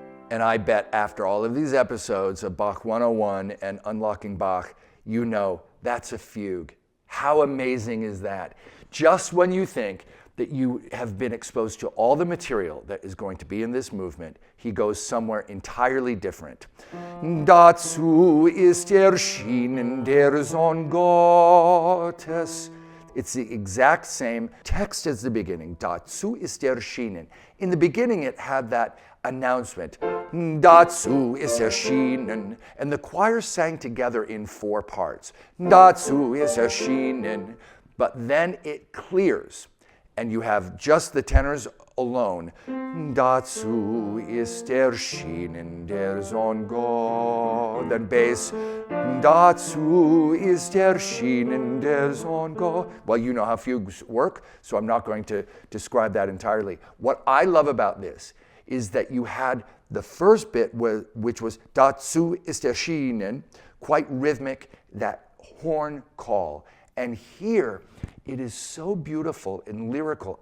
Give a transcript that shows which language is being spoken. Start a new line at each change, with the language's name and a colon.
English: And I bet after all of these episodes of Bach 101 and Unlocking Bach, you know that's a fugue. How amazing is that? Just when you think that you have been exposed to all the material that is going to be in this movement, he goes somewhere entirely different.
German: Dazu ist erschienen der Sohn Gottes.
English: It's the exact same text as the beginning.
German: Dazu ist erschienen.
English: In the beginning, it had that announcement.
German: Dazu ist erschienen.
English: And the choir sang together in 4 parts.
German: Dazu ist erschienen.
English: But then it clears, and you have just the tenors alone.
German: Dazu ist erschienen der Sohn Gott.
English: Then bass.
German: Dazu ist erschienen der Sohn Gott.
English: Well, you know how fugues work, so I'm not going to describe that entirely. What I love about this is that you had the first bit, which was
German: Dazu ist erschienen,
English: quite rhythmic, that horn call. And here, it is so beautiful and lyrical.